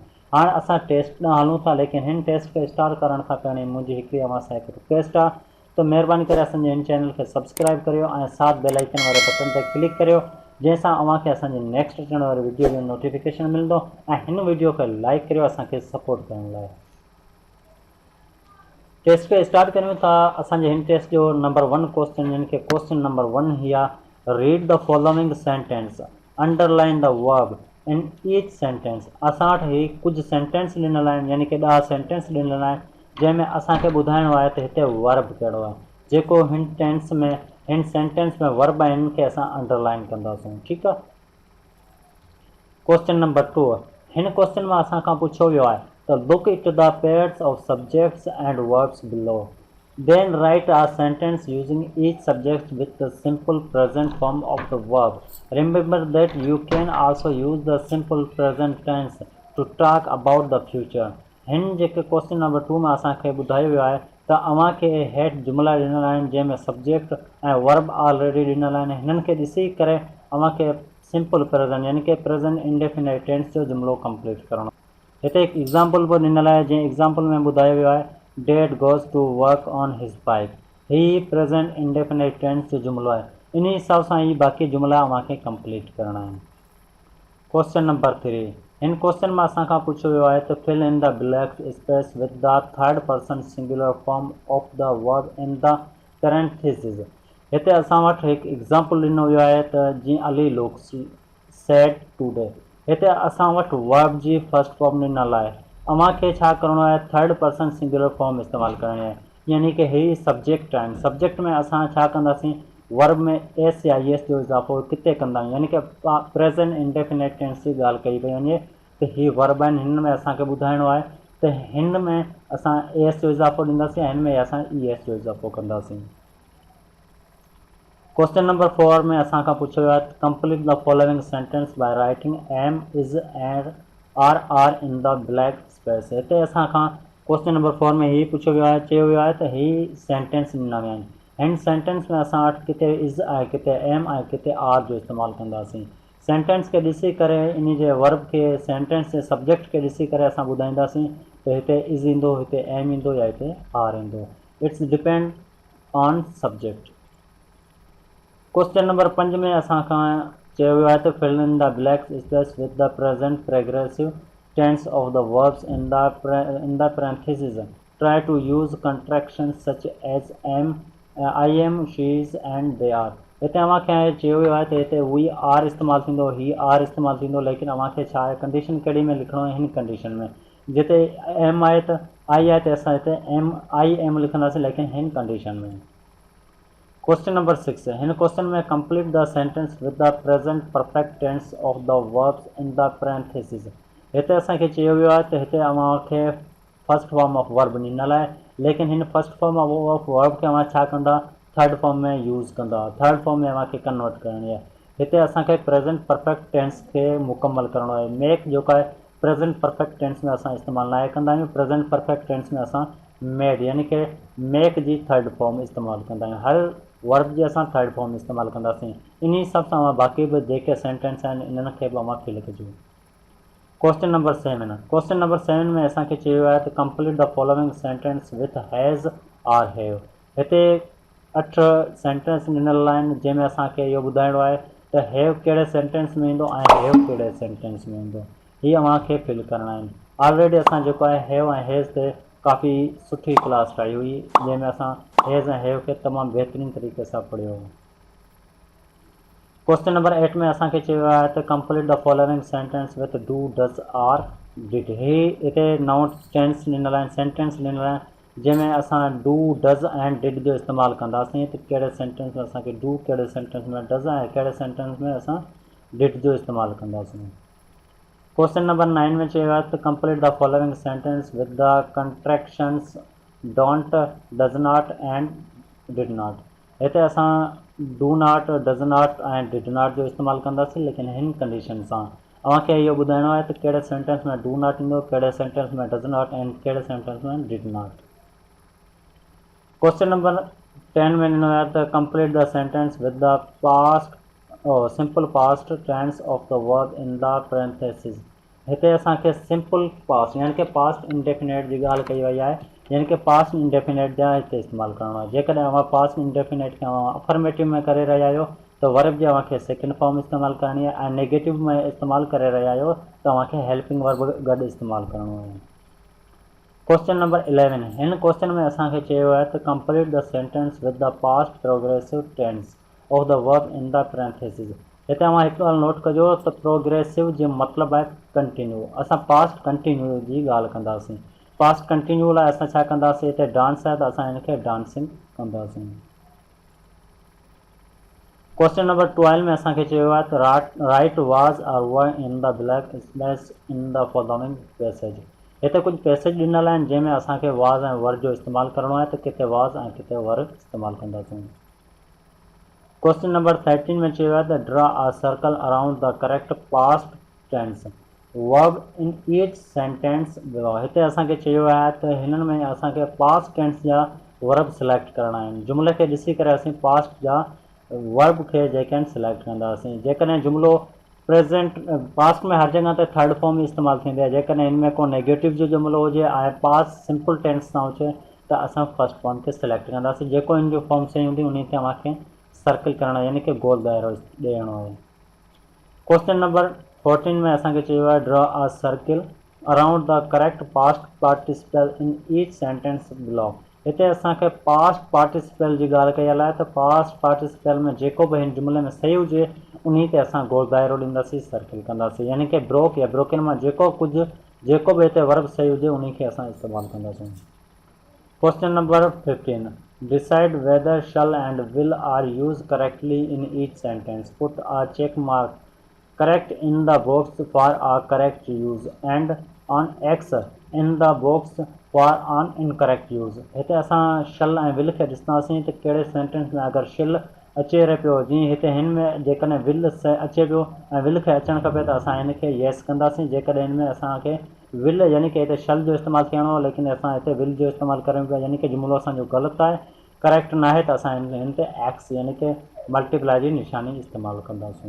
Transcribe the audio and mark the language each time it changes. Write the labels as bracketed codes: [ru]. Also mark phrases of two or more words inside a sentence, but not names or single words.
[sd] हाणे असां टेस्ट ॾांहुं हलूं था, लेकिन हिन टेस्ट खे स्टार्ट करण खां पहिरीं मुंहिंजी हिकिड़ी अव्हां सां हिकु रिक्वेस्ट आहे त महिरबानी करे असांजे हिन चैनल खे सब्सक्राइब करियो ऐं साथ [en] bell icon [sd] वारे बटन ते क्लिक करियो, जंहिंसां अव्हांखे असांजे नेक्स्ट अचण वारे वीडियो जो नोटिफिकेशन मिलंदो। ऐं हिन वीडियो खे लाइक करियो असांखे सपोर्ट करण लाइ। टेस्ट खे स्टार्ट करियूं था। असांजे हिन टेस्ट जो नंबर 1 क्वेश्चन, यानी कि क्वेश्चन नंबर 1 ही आहे, [en] Read the following sentence, underline the verb in each sentence. [sd] असां वटि ही कुझु सेंटेंस ॾिनल आहिनि, यानी कि 10 सेंटेंस ॾिनल आहिनि, जंहिंमें असांखे ॿुधाइणो आहे त हिते वर्ब कहिड़ो आहे। जेको हिन टेंस में, हिन सेंटेंस में वर्ब आहे, हिन खे असां अंडरलाइन कंदासीं। ठीकु आहे। क्वेश्चन नंबर 2, हिन क्वेश्चन में असां खां पुछियो वियो आहे त [en] Look at the pairs of subjects and verbs below, then write a sentence using each subject with the simple present form of the verb. Remember that you can also use the simple present tense to talk about the future. [sd] हिन जेके क्वेश्चन नंबर 2 में असांखे ॿुधायो वियो आहे त अव्हांखे हेठि जुमिला ॾिनल आहिनि, जंहिंमें सब्जेक्ट ऐं वर्ब ऑलरेडी ॾिनल आहिनि। हिननि खे ॾिसी करे अव्हांखे [en] simple present [sd] यानी कि [en] present indefinite tense [sd] जो जुमिलो कंप्लीट करणो। हिते हिकु एग्ज़ाम्पल बि ॾिनल आहे, जंहिं एग्ज़ाम्पल में ॿुधायो वियो आहे [en] Dad goes to work on his bike। [sd] ही [en] present indefinite tense [sd] जो जुमिलो आहे। इन हिसाब सां ही बाक़ी जुमिला अव्हांखे कंप्लीट करणा आहिनि। क्वेश्चन नंबर 3, हिन क्वेश्चन में असां खां पुछियो वियो आहे त [en] fill in the blank space with the third person singular form of the verb in the parenthesis. [sd] हिते असां वटि हिकु एग्ज़ाम्पल ॾिनो वियो आहे त जीअं [en] Ali looks sad today. [sd] हिते असां वटि वर्ब जी [en] first form [sd] ॾिनल आहे। अव्हांखे छा करिणो आहे, [en] third person singular form [sd] इस्तेमालु करणी आहे, यानी कि ही सब्जेक्ट आहिनि। सब्जेक्ट में असां छा कंदासीं, वर्ब में एस या एस जो इज़ाफ़ो किथे कंदा आहियूं, यानी कि [en] present indefinite tense [sd] जी ॻाल्हि कई पई वञे त ही वर्ब आहिनि। हिन में असांखे ॿुधाइणो आहे त हिन में असां एस जो इज़ाफ़ो ॾींदासीं, हिन में असां एस जो इज़ाफ़ो कंदासीं। क्वेश्चन नंबर 4 में असां खां पुछियो वियो आहे [en] complete the following sentence by writing am is and are in the blank space. [sd] हिते असां खां क्वेश्चन नंबर 4 में ही पुछियो वियो आहे, चयो वियो आहे त ही सेंटेंस ॾिना विया आहिनि। हिन सेंटेंस में असां वटि किथे इज़ आहे, किथे एम आहे, किथे आर जो इस्तेमालु कंदासीं। सेंटेंस खे ॾिसी करे, इन जे वर्ब खे, सेंटेंस जे सब्जेक्ट खे ॾिसी करे असां ॿुधाईंदासीं त हिते इज़ ईंदो, हिते एम ईंदो या हिते आर ईंदो। [en] It's depend on subject. [sd] क्वेश्चन नंबर 5 में असां खां चयो वियो आहे त [en] fill in the blank space with the present progressive tense of the verbs in the parentheses. Try to use contractions such as am, I am, she is and they are। [sd] हिते अव्हांखे चयो वियो आहे त हिते [en] we are [sd] इस्तेमालु थींदो, ही आर इस्तेमालु थींदो, लेकिन अव्हांखे छा आहे, कंडीशन कहिड़ी में लिखणो आहे, हिन कंडीशन में। जिते एम आहे त आई आहे त असां हिते [en] am I am [sd] लिखंदासीं, लेकिन हिन कंडीशन में। क्वेश्चन नंबर 6, हिन क्वेश्चन में [en] complete the sentence with the present perfect tense of the verbs in the parenthesis. [sd] हिते असांखे चयो वियो आहे त हिते अव्हांखे [en] first form of verb [sd] ॾिनल आहे, लेकिन हिन [en] first form of verb [sd] खे अव्हां छा कंदा, [en] third form [sd] में यूज़ कंदा, [en] third form [sd] में अव्हांखे कन्वर्ट करणी आहे। हिते असांखे [en] present perfect tense [sd] खे मुकमल करिणो आहे। मेक जेको आहे [en] present perfect tense [sd] में असां इस्तेमालु नाहे कंदा आहियूं। [en] present perfect tense [sd] में असां मेड यानी कि मेक जी [en] third form [sd] इस्तेमालु कंदा आहियूं। हर वर्ब जी असां [en] third form [sd] इस्तेमालु कंदासीं। इन हिसाब सां बाक़ी बि जेके सेंटेंस आहिनि इन्हनि खे बि अव्हांखे लिखिजो। क्वेश्चन नंबर 7। क्वेश्चन नंबर 7 में असांखे चयो आहे त [en] complete the following sentence with has or have. [sd] हिते 8 सेंटेंस ॾिनल आहिनि जंहिंमें असांखे इहो ॿुधाइणो आहे त हैव कहिड़े सेंटेंस में ईंदो ऐं हैव कहिड़े सेंटेंस में ईंदो। हीअ अव्हांखे फिल करणा आहिनि। ऑलरेडी असां जेको आहे हैव ऐं हैज़ ते काफ़ी सुठी क्लास ठाही हुई जंहिंमें असां हैज़ ऐं हैव खे तमामु बहितरीन तरीक़े सां पढ़ियो हो। क्वेश्चन नंबर 8 में असांखे चयो आहे त [en] complete the following sentence with do does or did. [sd] हिते 9 टेंस ॾिनल आहिनि, सेंटेंस ॾिनल आहिनि जंहिंमें असां [en] do does [sd] ऐं डिड जो इस्तेमालु कंदासीं। त कहिड़े सेंटेंस में असांखे डू, कहिड़े सेंटेंस में डज़ ऐं कहिड़े सेंटेंस में असां डिड जो इस्तेमालु कंदासीं। क्वेश्चन नंबर 9 में चयो आहे त [en] complete the following sentence with the contractions don't, does not and did not. [sd] हिते असां [en] do not, does not [sd] ऐं [en] did not [sd] जो इस्तेमालु कंदासीं, लेकिन हिन कंडीशन सां अव्हांखे इहो ॿुधाइणो आहे त कहिड़े सेंटेंस में [en] do not [sd] ईंदो, कहिड़े सेंटेंस में [en] does not [sd] ऐं कहिड़े सेंटेंस में [en] did not. [sd] क्वेश्चन नंबर 10 में ॾिनो आहे त [en] complete the sentence with the past simple past tense of the verb in the parenthesis. [sd] हिते असांखे [en] simple past [sd] यानी कि [en] past indefinite [sd] जी ॻाल्हि कई वई आहे, यानी कि [en] past indefinite [sd] जा हिते इस्तेमालु करणो आहे। जेकॾहिं अव्हां [en] past indefinite [sd] खे अफर्मेटिव में करे रहिया आहियो त वर्ब जी अव्हांखे [en] second form [sd] इस्तेमालु करणी आहे, ऐं नेगेटिव में इस्तेमालु करे रहिया आहियो त अव्हांखे [en] helping verb [sd] गॾु इस्तेमालु करणो आहे। क्वेश्चन नंबर 11। हिन क्वेश्चन में असांखे चयो आहे त [en] complete the sentence with the past progressive tense of the verb in the parenthesis. [sd] हिते अव्हां हिकु ॻाल्हि नोट कजो त प्रोग्रेसिव जो मतिलबु आहे कंटिन्यू। असां [en] past continue [sd] जी ॻाल्हि कंदासीं। [en] past continue [sd] लाइ असां छा कंदासीं, हिते डांस आहे त असां हिनखे डांसिंग कंदासीं। क्वेश्चन नंबर 12 में असांखे चयो आहे त [en] write was or were in the blank space in the following passage. [sd] हिते कुझु पैसेज ॾिनल आहिनि जंहिंमें असांखे वाज़ ऐं वर जो इस्तेमालु करणो आहे, त किथे वाज़ ऐं किथे वर इस्तेमालु कंदासीं। क्वेश्चन नंबर 13 में चयो आहे त [en] draw a circle around the correct past tense verb in each sentence below. [sd] हिते असांखे चयो आहे त हिननि में असांखे [en] past tense [sd] जा वर्ब सिलेक्ट करणा आहिनि। जुमिले खे ॾिसी करे असीं पास्ट जा वर्ब खे जेके आहिनि सिलेक्ट कंदासीं। जेकॾहिं जुमिलो [en] present past [sd] में हर जॻह ते [en] third form [sd] इस्तेमालु थींदी आहे, जेकॾहिं हिन में को नेगेटिव जो जुमिलो हुजे ऐं [en] past simple tense [sd] सां हुजे त असां [en] first form [sd] खे सिलेक्ट कंदासीं। जेको हिन जो फॉर्म सही हूंदी उन ते अव्हांखे सर्कल करणो यानी कि गोल दायरो ॾियणो आहे। क्वेश्चन नंबर 14 में असांखे चयो आहे [en] draw a circle around the correct past participle in each sentence below. [sd] हिते असांखे [en] past participle [sd] जी ॻाल्हि कयल आहे त [en] past participle [sd] में जेको बि हिन जुमिले में सही हुजे उन ते असां गोल दायरो ॾींदासीं, सर्कल कंदासीं। यानी कि ब्रोक या ब्रोकन मां जेको बि हिते वर्ब सही हुजे उन खे असां इस्तेमालु कंदासीं। क्वेश्चन नंबर 15। [en] Decide whether shall and will are used correctly in each sentence. Put a check mark correct in the box for a correct use and on X in the box for an incorrect use. [sd] हिते असां shall ऐं will खे ॾिसंदासीं त कहिड़े सेंटेंस में अगरि shall अचे रहियो पियो, जीअं हिते हिन में जेकॾहिं will अचे पियो ऐं will खे अचणु खपे त असां हिन खे yes कंदासीं। जेकॾहिं हिन में असांखे will यानी कि हिते shall जो इस्तेमालु थियणो आहे, लेकिन असां हिते will जो इस्तेमालु कयूं पिया, यानी कि जुमिलो असांजो ग़लति आहे, करेक्ट न आहे, त असां हिन ते एक्स यानी कि मल्टीप्लाई जी निशानी इस्तेमालु कंदासीं।